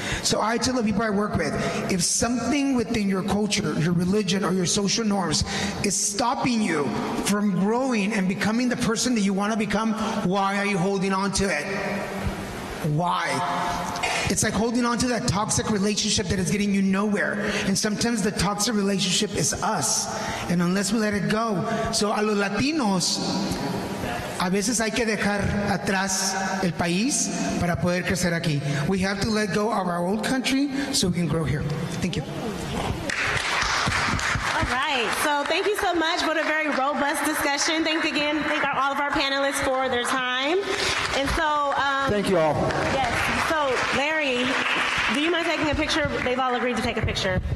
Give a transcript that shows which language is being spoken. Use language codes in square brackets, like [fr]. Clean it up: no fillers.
[en] So I tell the people I work with, if something within your culture, your religion, or your social norms is stopping you from growing and becoming the person that you want to become, why are you holding on to it? Why? It's like holding on to that toxic relationship that is getting you nowhere. And sometimes the toxic relationship is us. And unless we let it go. [es] So a los latinos, a veces hay que dejar atrás el país para poder crecer aquí. [en] We have to let go of our old country so we can grow here. Thank you. All right, so thank you so much for a very robust discussion. Thank all of our panelists for their time. And so, thank you all. Yes. So, Larry, do you mind taking a picture? They've all agreed to take a picture.